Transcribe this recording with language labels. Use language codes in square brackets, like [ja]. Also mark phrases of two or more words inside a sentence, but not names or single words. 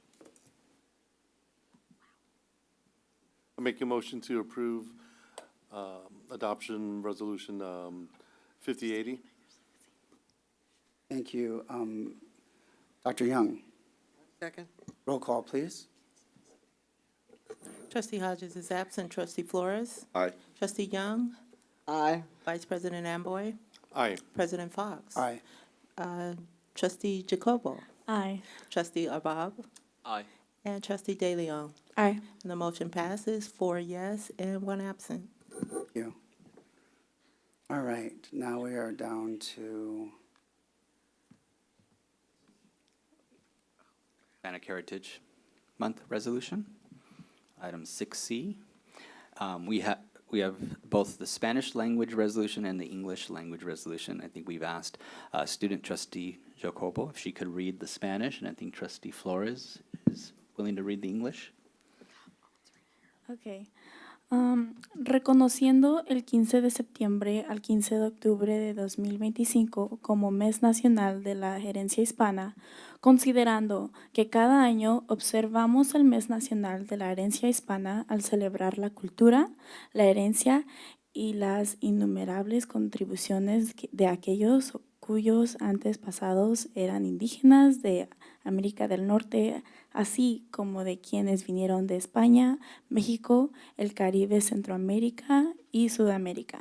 [en] I make a motion to approve adoption resolution 5080. Thank you. Dr. Young, Second. roll call, please. Trustee Hodges is absent. Trustee Flores? Aye. Trustee Young? Aye. Vice President Amboy? Aye. President Fox? Aye. Trustee Jacobo? Aye. Trustee Arbab? Aye. And Trustee De Leon? Aye. And the motion passes 4 yes and 1 absent. Thank you. All right, now we are down to, Hispanic Heritage Month resolution. Item 6C. We have both the Spanish language resolution and the English language resolution. I think we've asked student trustee Jacobo if she could read the Spanish, and I think trustee Flores is willing to read the English. Ok. [es] Reconociendo el 15 de septiembre al 15 de octubre de 2025 como Mes Nacional de la Herencia Hispana, considerando que cada año observamos el Mes Nacional de la Herencia Hispana al celebrar la cultura, la herencia y las innumerables contribuciones de aquellos cuyos antepasados eran indígenas de América del Norte, así como de quienes vinieron de España, México, el Caribe, Centroamérica y Sudamérica.